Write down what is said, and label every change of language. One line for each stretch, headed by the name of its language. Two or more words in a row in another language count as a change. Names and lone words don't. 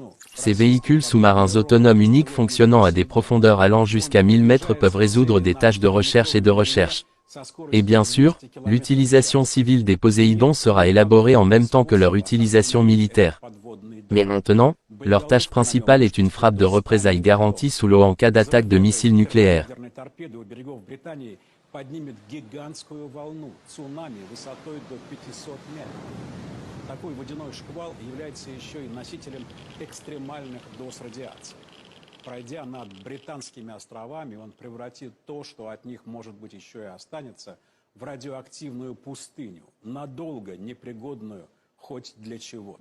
French: Ces véhicules sous-marins autonomes uniques fonctionnant à des profondeurs allant jusqu'à 1000 mètres peuvent résoudre des tâches de recherche et de recherche. Et bien sûr, l'utilisation civile des Poséidons sera élaborée en même temps que leur utilisation militaire. Mais maintenant, leur tâche principale est une frappe de représailles garantie sous l'eau en cas d'attaque de missiles nucléaires.
Russian: поднимет гигантскую волну, цунами высотой до 500 метров. Такой водяной шквал является еще и носителем экстремальных доз радиации. Пройдя над Британскими островами, он превратит то, что от них, может быть, еще и останется, в радиоактивную пустыню, надолго непригодную хоть для чего-то.